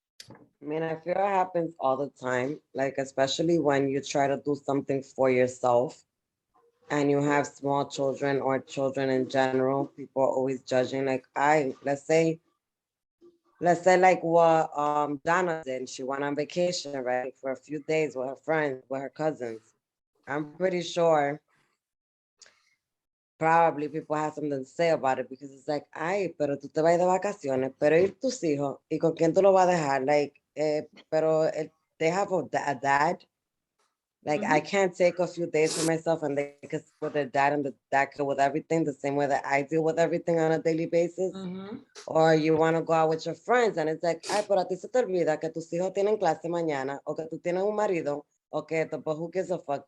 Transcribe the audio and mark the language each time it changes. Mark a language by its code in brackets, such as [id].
[en] I mean, I feel it happens all the time, like, especially when you try to do something for yourself and you have small children or children in general. People are always judging. Like, let's say like what Donna did. She went on vacation, right, for a few days with her friends, with her cousins. I'm pretty sure probably people have something to say about it, because it's like, [es] ay, pero tú te vas de vacaciones, pero ir tus hijos, ¿y con quién tú lo vas a dejar? [en] Like, they have a dad. Like, I can't take a few days for myself and they can with their dad, and the dad can with everything the same way that I deal with everything on a daily basis. Or you want to go out with your friends and it's like, [es] ay, pero a ti se te olvida que tus hijos tienen clase mañana, o que tú tienes un marido, [en] okay, but who gives a fuck?